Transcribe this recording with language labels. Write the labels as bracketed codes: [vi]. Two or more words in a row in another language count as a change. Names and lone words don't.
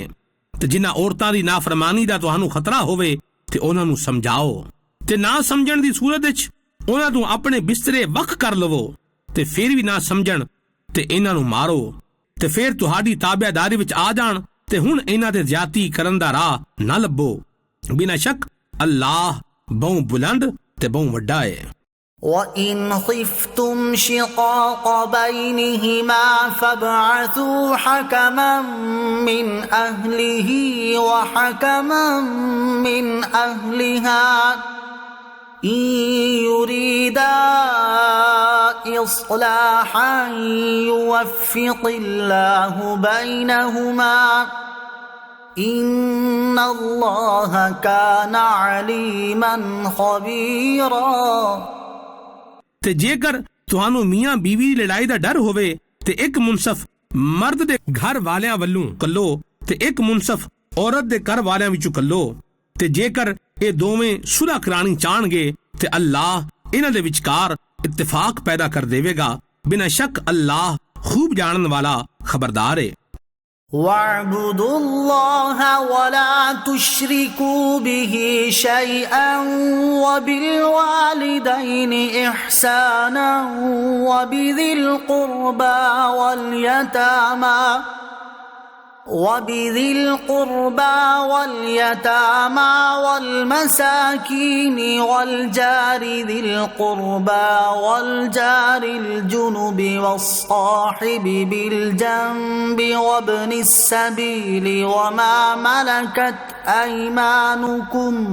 [pa] ਤੇ ਜਿਨ੍ਹਾਂ ਔਰਤਾਂ ਦੀ ਨਾਫਰਮਾਨੀ ਦਾ ਤੁਹਾਨੂੰ ਖਤਰਾ ਹੋਵੇ ਤੇ ਉਹਨਾਂ ਨੂੰ ਸਮਝਾਓ ਤੇ ਨਾ ਸਮਝਣ ਦੀ ਸੂਰਤ ਵਿੱਚ ਉਹਨਾਂ ਨੂੰ ਆਪਣੇ ਬਿਸਤਰੇ ਵੱਖ ਕਰ ਲਵੋ ਤੇ ਫਿਰ ਵੀ ਨਾ ਸਮਝਣ ਤੇ ਇਹਨਾਂ ਨੂੰ ਮਾਰੋ ਤੇ ਫਿਰ ਤੁਹਾਡੀ ਤਾਬਿਆਦਾਰੀ ਵਿੱਚ ਆ ਜਾਣ ਤੇ ਹੁਣ ਇਹਨਾਂ ਤੇ ਜ਼ਿਆਦਤੀ ਕਰਨ ਦਾ ਰਾਹ ਨਾ ਲੱਭੋ। ਬਿਨਾਂ ਸ਼ੱਕ ਅੱਲਾਹ ਬਹੁ ਬੁਲੰਦ ਤੇ ਬਹੁ ਵੱਡਾ ਹੈ। [ar] وَإِنْ خِفْتُمْ شِقَاقَ بَيْنِهِمَا فَابْعَثُوا حَكَمًا مِّنْ أَهْلِهِ وَحَكَمًا مِّنْ أَهْلِهَا إِنْ يُرِيدَا إِصْلَاحًا يُوَفِّقِ اللَّهُ بَيْنَهُمَا إِنَّ اللَّهَ كَانَ عَلِيمًا خَبِيرًا। [pa] ਤੇ ਜੇਕਰ ਤੁਹਾਨੂੰ ਮੀਆਂ ਬੀਵੀ ਦੀ ਲੜਾਈ ਦਾ ਡਰ ਹੋਵੇ ਤੇ ਇੱਕ ਮੁਨਸਫ ਮਰਦ ਦੇ ਘਰ ਵਾਲਿਆਂ ਵੱਲੋਂ ਕੱਲੋ ਤੇ ਇੱਕ ਮੁਨਸਫ ਔਰਤ ਦੇ ਘਰ ਵਾਲਿਆਂ ਵਿੱਚੋਂ ਕੱਲੋ ਤੇ ਜੇਕਰ ਇਹ ਦੋਵੇਂ ਸੁਲਹ ਕਰਾਣੀ ਚਾਹਣਗੇ ਤੇ ਅੱਲਾਹ ਇਹਨਾਂ ਦੇ ਵਿਚਕਾਰ ਇਤਫਾਕ ਪੈਦਾ ਕਰ ਦੇਵੇਗਾ। ਬਿਨਾਂ ਸ਼ੱਕ ਅੱਲਾਹ ਖੂਬ ਜਾਣਨ ਵਾਲਾ ਖਬਰਦਾਰ ਹੈ। [ar] وَاعْبُدُوا اللَّهَ وَلَا تُشْرِكُوا بِهِ شَيْئًا وَبِالْوَالِدَيْنِ إِحْسَانًا وَبِذِي الْقُرْبَى وَالْيَتَامَى وَالْمَسَاكِينِ وَالْجَارِ ذِي الْقُرْبَى وَالْجَارِ الْجُنُبِ وَالصَّاحِبِ بِالْجَنبِ وَابْنِ السَّبِيلِ وَمَا مَلَكَتْ أَيْمَانُكُمْ